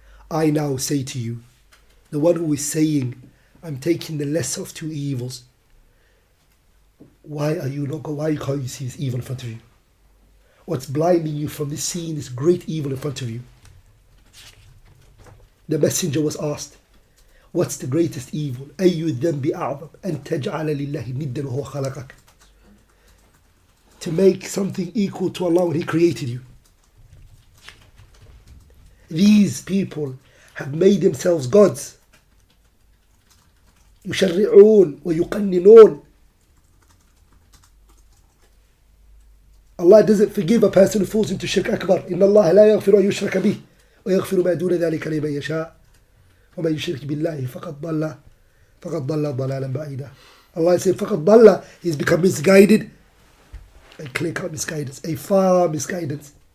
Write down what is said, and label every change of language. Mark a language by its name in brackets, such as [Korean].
[English] I now say to you, the one who is saying, I'm taking the lesser of two evils, why can't you see this evil in front of you? What's blinding you from this seeing this great evil in front of you? The messenger was asked, what's the greatest evil? [Arabic] أي الذنب أعظم أن تجعل لله ندا وهو خلقك. [English] To make something equal to Allah when He created you. These people have made themselves gods. [Arabic] يشرعون ويقننون. [English] Allah doesn't forgive a person who falls into shirk akbar. [Arabic] إن الله لا يغفر أن يشرك به ويغفر ما دون ذلك لمن يشاء ومن يشرك بالله فقد ضل ضلالا بعيدا. [English] Allah said [Arabic] فقد ضل, [English] he's become misguided. A clear-cut misguidance, a far misguidance.